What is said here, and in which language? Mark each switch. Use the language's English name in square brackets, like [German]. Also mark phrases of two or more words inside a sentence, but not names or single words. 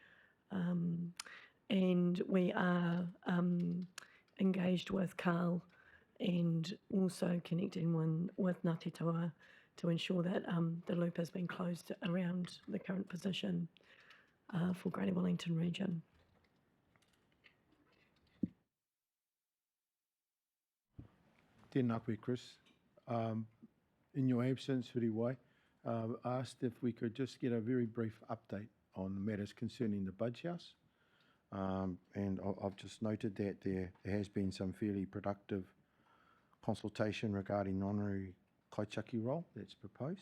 [English] And we are engaged with Carl and also connecting with Ngāti Toa to ensure that the loop has been closed around the current position for Greater Wellington region. [Māori] Tēnā koe, Chris. [English] In your absence, Huriwai, asked if we could just get a very brief update on the matters concerning the Budge House. And I've just noted that there has been some fairly productive consultation regarding the honorary kaitiaki role that's proposed.